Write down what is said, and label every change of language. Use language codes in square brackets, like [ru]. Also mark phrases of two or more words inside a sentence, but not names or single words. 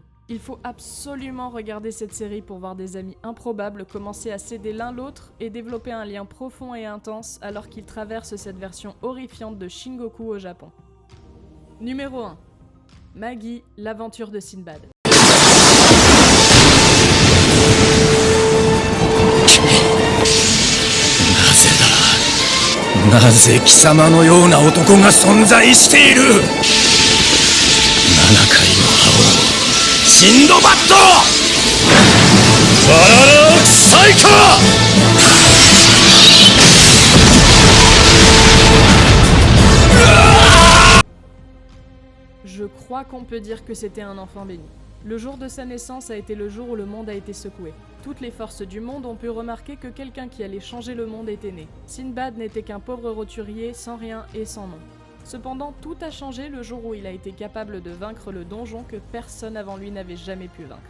[fr] Il faut absolument regarder cette série pour voir des amis improbables commencer à s'aider l'un l'autre et développer un lien profond et intense alors qu'ils traversent cette version horrifiante de Shingoku au Japon. Numéro 1. Maggie, l'aventure de Sinbad. [ja] なぜ貴様のような男が存在している。7回の覇王シンドバッドバララークサイカー。 [fr] Je crois qu'on peut dire que c'était un enfant béni. Le jour de sa naissance a été le jour où le monde a été secoué. Toutes les forces du monde ont pu remarquer que quelqu'un qui allait changer le monde était né. Sinbad n'était qu'un pauvre roturier sans rien et sans nom. Cependant, tout a changé le jour où il a été capable de vaincre le donjon que personne avant lui n'avait jamais pu vaincre.